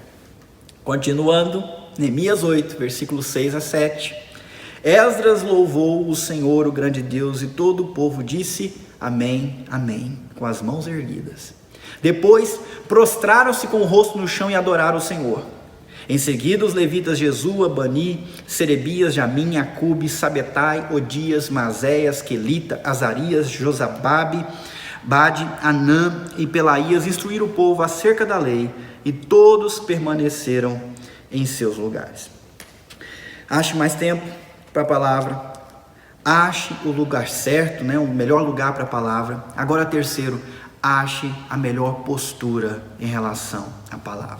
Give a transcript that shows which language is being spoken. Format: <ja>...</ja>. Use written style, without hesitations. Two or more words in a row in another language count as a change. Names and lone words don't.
<pt>Continuando, Neemias 8, versículos 6 a 7. Esdras louvou o Senhor, o grande Deus, e todo o povo disse amém, amém, com as mãos erguidas. Depois prostraram-se com o rosto no chão e adoraram o Senhor. Em seguida os levitas Jesua, Bani, Serebias, Jamim, Acube, Sabetai, Odias, Mazéias, Quelita, Azarias, Josababe, Bade, Anã e Pelaías instruíram o povo acerca da lei, e todos permaneceram em seus lugares. Ache mais tempo para a palavra, ache o lugar certo, o melhor lugar para a palavra. Agora terceiro, ache a melhor postura em relação à palavra.</pt>